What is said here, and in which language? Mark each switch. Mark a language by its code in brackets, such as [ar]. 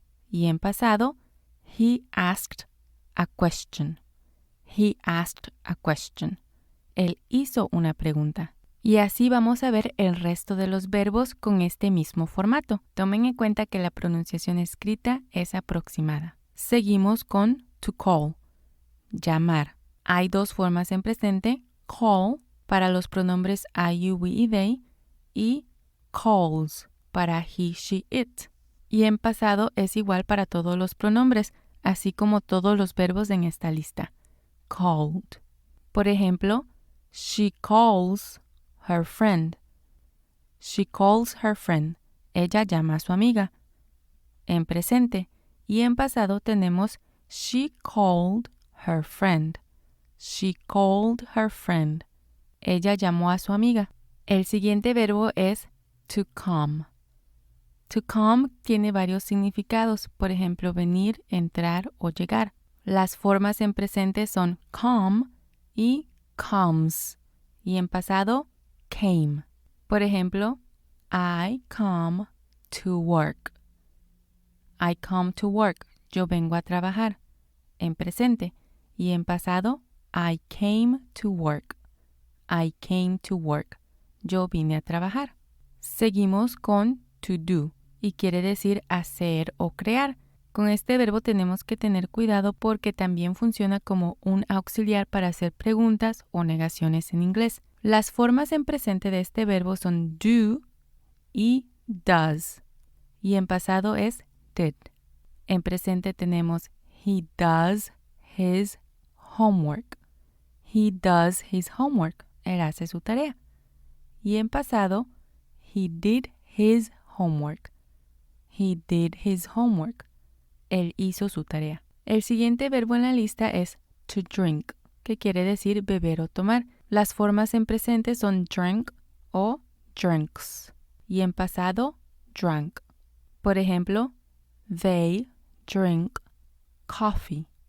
[es] Y en pasado, [en] he asked a question. He asked a question. [es] Él hizo una pregunta. Y así vamos a ver el resto de los verbos con este mismo formato. Tomen en cuenta que la pronunciación escrita es aproximada. Seguimos con to call, llamar. Hay dos formas en presente, call para los pronombres I, you, we y they y calls para he, she, it. Y en pasado es igual para todos los pronombres, así como todos los verbos en esta lista. [en] Called. [es] Por ejemplo, [en] she calls her friend. She calls her friend. [es] Ella llama a su amiga. En presente. Y en pasado tenemos [en] she called her friend. She called her friend. [es] Ella llamó a su amiga. El siguiente verbo es to come. To come tiene varios significados, por ejemplo, venir, entrar o llegar. Las formas en presente son come y comes, y en pasado, came. Por ejemplo, [en] I come to work. I come to work. [es] Yo vengo a trabajar. En presente. Y en pasado, [en] I came to work. I came to work. [es] Yo vine a trabajar. Seguimos con to do y quiere decir hacer o crear. Con este verbo tenemos que tener cuidado porque también funciona como un auxiliar para hacer preguntas o negaciones en inglés. Las formas en presente de este verbo son do y does. Y en pasado es did. En presente tenemos [en] he does his homework. He does his homework. [es] Él hace su tarea. Y en pasado, [en] he did his homework. He did his homework. [es] Él hizo su tarea. El siguiente verbo en la lista es to drink, que quiere decir beber o tomar. Las formas en presente son drank o drinks. Y en pasado, drank. Por ejemplo, [en] they drink coffee.